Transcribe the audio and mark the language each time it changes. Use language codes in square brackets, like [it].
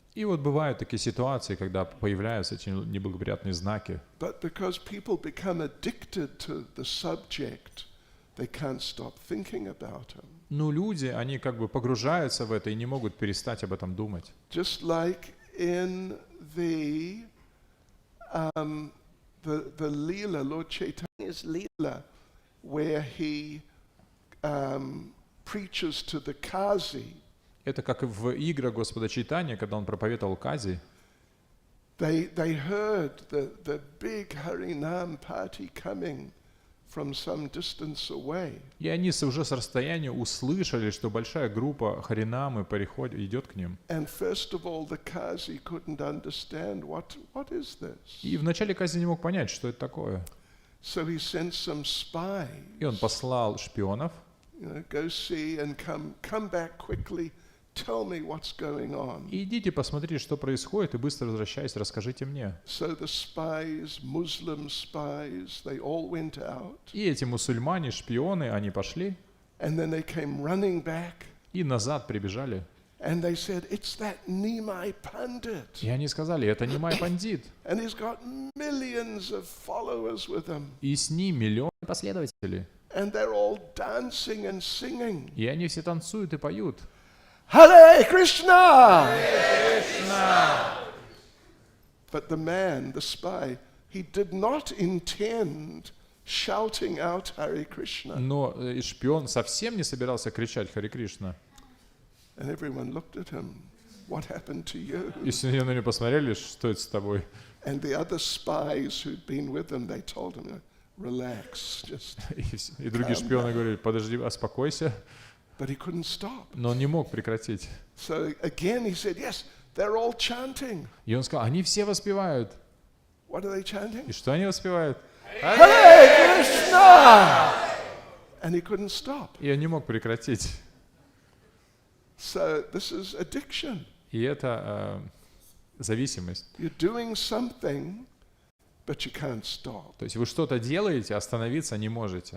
[ru] И вот бывают такие ситуации, когда появляются эти неблагоприятные знаки. [en] but because people become addicted to the subject, they can't stop thinking about them. [ru] Но люди, они как бы погружаются в это и не могут перестать об этом думать. [en] Just like in the Leela, Lord Chaitanya's Leela, where he preaches to the Kazi. [ru] Это как в играх Господа Чайтаньи, когда он проповедовал Кази. [en] They heard the big Harinam party coming from some distance away. [ru] И они уже с расстояния услышали, что большая группа Харинамы идет к ним. [en] And first of all, the Kazi couldn't understand what is this. [ru] И вначале Кази не мог понять, что это такое. [en] So he sent some spies. [ru] И он послал шпионов, [en] Go see and come back quickly. tell me what's going on. [ru] И идите посмотрите, что происходит, и быстро возвращайтесь, расскажите мне. [en] So the spies, Muslim spies, they all went out. [ru] И эти мусульмане, шпионы, они пошли [en] And then they came running back. [ru] и назад прибежали. [en] And they said, it's that Nimai Pandit. [ru] И они сказали, это не мой пандит. [en] And he's got millions of followers with him. [ru] И с ним миллионы последователей. [en] And they're all dancing and singing. [ru] И они все танцуют и поют. [sa] Hare Krishna! Hare Krishna! [en] But the man, the spy, he did not intend shouting out Hare Krishna. [ru] Но и шпион совсем не собирался кричать Харе Кришна. [en] And everyone looked at him. What happened to you? [ru] И все на него посмотрели, что это с тобой. [en] And the other spies who'd been with him, they told him, relax, just. [ru] И другие шпионы говорили, подожди, успокойся. [en] But he couldn't stop. [ru] Но он не мог прекратить. [en] So again he said, yes, they're all chanting. [ru] И он сказал, они все воспевают. [en] What are they chanting? [ru] И что они воспевают? [en] Hare Krishna! And he couldn't stop. [ru] И он не мог прекратить. [en] So this is addiction. [ru] И это зависимость. [en] You're doing something, but you can't stop. [ru] То есть вы что-то делаете, остановиться не можете.